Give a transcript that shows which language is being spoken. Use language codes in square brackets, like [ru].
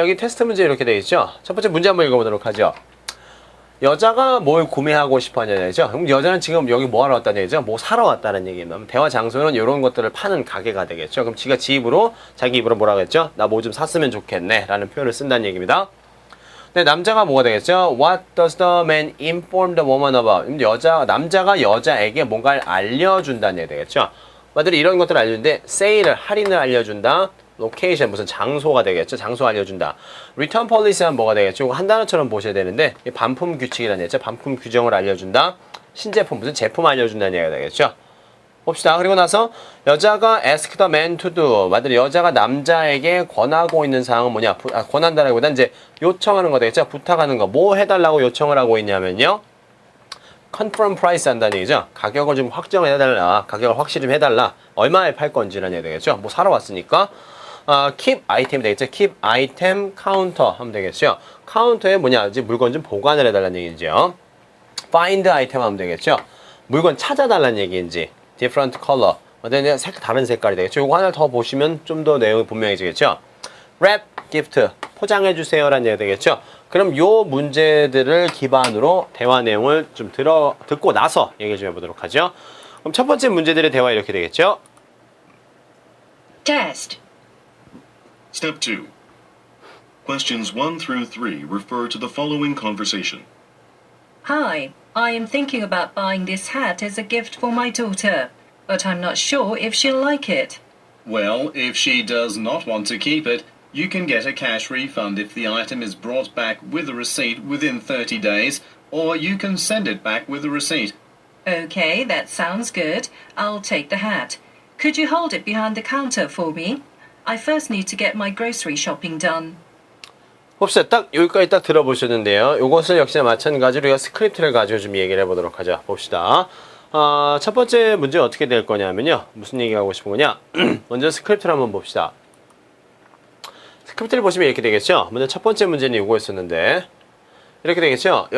[ko] 여기 테스트 문제 이렇게 되어 있죠. 첫 번째 문제 한번 읽어보도록 하죠. 여자가 뭘 구매하고 싶어 하냐는 얘기죠. 그럼 여자는 지금 여기 뭐 하러 왔다는 얘기죠? 뭐 사러 왔다는 얘기입니다. 대화 장소는 이런 것들을 파는 가게가 되겠죠. 그럼 지가 자기 입으로 뭐라고 했죠? 나 뭐 좀 샀으면 좋겠네 라는 표현을 쓴다는 얘기입니다. 근데 남자가 뭐가 되겠죠? [en] What does the man inform the woman about? [ko] 남자가 여자에게 뭔가를 알려준다는 얘기 되겠죠. 말들이 이런 것들을 알려주는데 할인을 알려준다. 로케이션 무슨 장소가 되겠죠. 장소 알려준다. 리턴 폴리시는 뭐가 되겠죠. 이거 한 단어처럼 보셔야 되는데 반품 규칙이라는 얘기죠. 반품 규정을 알려준다. 신제품 무슨 제품 알려준다는 얘기가 되겠죠. 봅시다. 그리고 나서 여자가 [en] ask the man to do. [ko] 말들이 여자가 남자에게 권하고 있는 사항은 뭐냐? 권한다라기보다는 이제 요청하는 거 되겠죠. 부탁하는 거. 뭐 해달라고 요청을 하고 있냐면요. [en] confirm price [ko] 한다는 얘기죠. 가격을 좀 확정해달라. 가격을 확실히 좀 해달라. 얼마에 팔 건지라는 얘기 되겠죠. 뭐 사러 왔으니까. [en] keep item [ko] 되겠죠. [en] keep item counter [ko] 하면 되겠죠. 카운터에 이제 물건 좀 보관을 해달라는 얘기죠. [en] find item [ko] 하면 되겠죠. 물건 찾아달라는 얘기인지. [en] different color. [ko] 다른 색깔이 되겠죠. 이거 하나 더 보시면 좀 더 내용이 분명해지겠죠. [en] wrap gift. [ko] 포장해주세요 라는 얘기가 되겠죠. 그럼 요 문제들을 기반으로 대화 내용을 좀 듣고 나서 얘기 좀 해보도록 하죠. 그럼 첫 번째 문제들의 대화 이렇게 되겠죠. [en] Test. Step 2. Questions 1 through 3 refer to the following conversation. Hi, I am thinking about buying this hat as a gift for my daughter, but I'm not sure if she'll like it. Well, if she does not want to keep it, You can get a cash refund if the item is brought back with a receipt within 30 days, or you can send it back with a receipt. Okay, that sounds good. I'll take the hat. Could you hold it behind the counter for me? I first need to get my grocery shopping done. [ko] 봅시다. 딱 여기까지 딱 들어보셨는데요. 이것을 역시나 마찬가지로 우리가 스크립트를 가지고 좀 얘기를 해보도록 하죠. 봅시다. 첫 번째 문제 어떻게 될 거냐면요. 무슨 얘기하고 싶은 거냐. 먼저 스크립트를 한번 봅시다. 스크립트를 보시면 이렇게 되겠죠. 먼저 첫 번째 문제는 이거였었는데 이렇게 되겠죠.